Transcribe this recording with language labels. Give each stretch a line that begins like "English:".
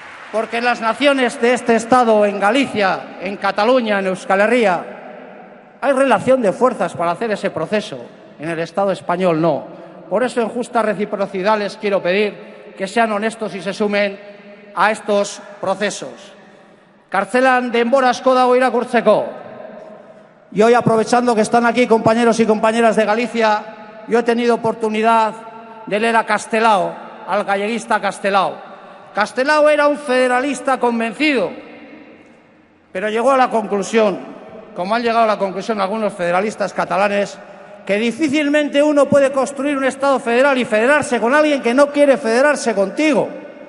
Spanish: Porque en las naciones de este Estado, en Galicia, en Cataluña, en Euskal Herria, hay relación de fuerzas para hacer ese proceso. En el Estado español no. Por eso, en justa reciprocidad, les quiero pedir que sean honestos y se sumen a estos procesos.
Basque: Kartzelan denbora asko dago irakurtzeko.
Spanish: Y hoy, aprovechando que están aquí compañeros y compañeras de Galicia, yo he tenido oportunidad de leer a Castelao, al galleguista Castelao. Castelao era un federalista convencido, pero llegó a la conclusión, como han llegado a la conclusión algunos federalistas catalanes, que difícilmente uno puede construir un Estado federal y federarse con alguien que no quiere federarse contigo.